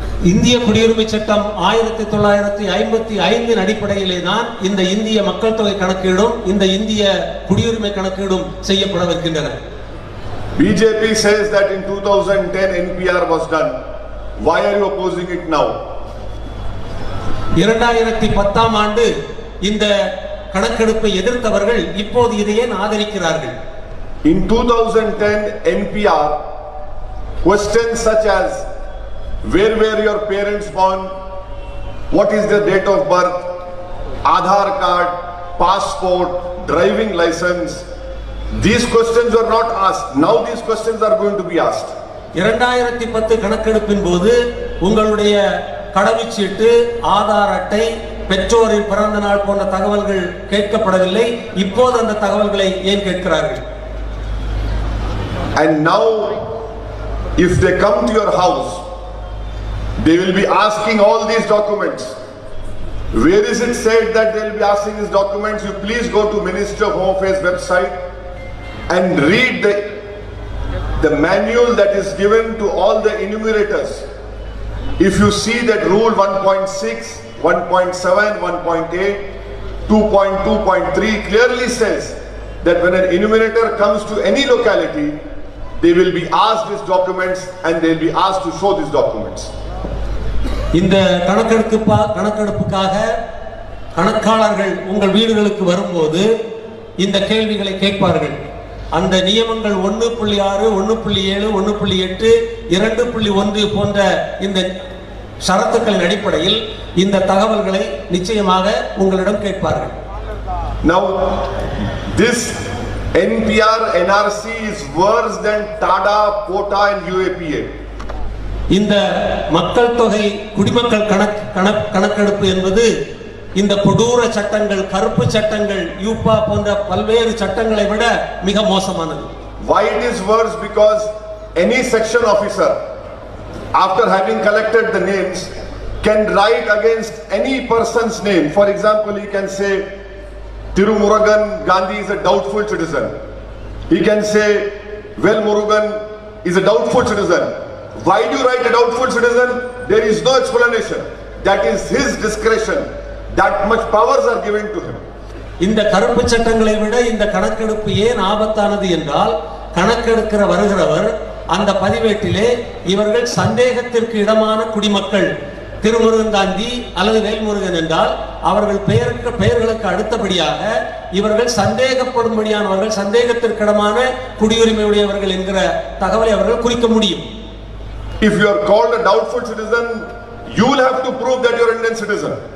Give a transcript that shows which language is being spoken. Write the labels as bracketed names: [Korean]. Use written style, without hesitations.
[Tamil] இந்திய குடியுரிமை சட்டம் 1955 அடிப்படையிலே தான் இந்த இந்திய மக்கள் தொகை கணக்கீடும் இந்த இந்திய குடியுரிமை கணக்கீடும் செய்யப்படவிருக்கின்றன. [English] BJP says that in 2010 NPR was done. Why are you opposing it now? [Tamil] 2010 ஆண்டு இந்த கணக்கெடுப்பை எதிர்த்தவர்கள் இப்போது இதை ஏன் ஆதரிக்கிறார்கள்? [English] In 2010 NPR, questions such as where were your parents born, what is the date of birth, Aadhaar card, passport, driving license, These questions were not asked. Now these questions are going to be asked. [Tamil] 2010 கணக்கெடுப்பின் போது உங்களுடைய கடவுச்சீட்டு, ஆதார் அட்டை, பெற்றோரின் பிறந்த நாள் போன்ற தகவல்கள் கேட்கப்படவில்லை. இப்போது அந்த தகவல்களை ஏன் கேட்கிறார்கள்? [English] And now if they come to your house, they will be asking all these documents. Where is it said that they will be asking these documents? You please go to Ministry of Home Affairs website and read the manual that is given to all the enumerators. If you see that rule 1.6, 1.7, 1.8, 2.2.3 clearly says that when an enumerator comes to any locality, they will be asked these documents and they will be asked to show these documents. [Tamil] இந்த கணக்கெடுப்புக்காக கணக்காளர்கள் உங்கள் வீடுகளுக்கு வரும்போது இந்த கேள்விகளை கேட்பார்கள். அந்த நியமங்கள் 1.6, 1.7, 1.8, 2.1 போன்ற இந்த ஷரத்துக்களின் அடிப்படையில் இந்த தகவல்களை நிச்சயமாக உங்களிடம் கேட்பார்கள். [English] Now this NPR NRC is worse than TADA, POTA and UAPA. [Tamil] இந்த மக்கள் தொகை குடிமக்கள் கணக்கெடுப்பு என்பது இந்த கொடூர சட்டங்கள், கருப்பு சட்டங்கள், யூப்பா போன்ற பல்வேறு சட்டங்களை விட மிக மோசமானது. [English] Why it is worse? Because any section officer, after having collected the names, can write against any person's name. For example, he can say Tirumurugan Gandhi is a doubtful citizen. He can say Well Murugan is a doubtful citizen. Why do you write a doubtful citizen? There is no explanation. That is his discretion. That much powers are given to him. [Tamil] இந்த கருப்பு சட்டங்களை விட இந்த கணக்கெடுப்பு ஏன் ஆபத்தானது என்றால், கணக்கெடுக்கிற வருகிறவர் அந்த பதிவேட்டிலே இவர்கள் சந்தேகத்திற்கு இடமான குடிமக்கள், திருமுருகன் காந்தி அல்லது வேல்முருகன் என்றால் அவர்கள் பெயர்களுக்கு அடுத்தபடியாக இவர்கள் சந்தேகப்படும்படியானவர்கள், சந்தேகத்திற்கிடமான குடியுரிமை உடையவர்கள் என்கிற தகவலை அவர்கள் குறிக்க முடியும். [English] If you are called a doubtful citizen, you will have to prove that you are an Indian citizen.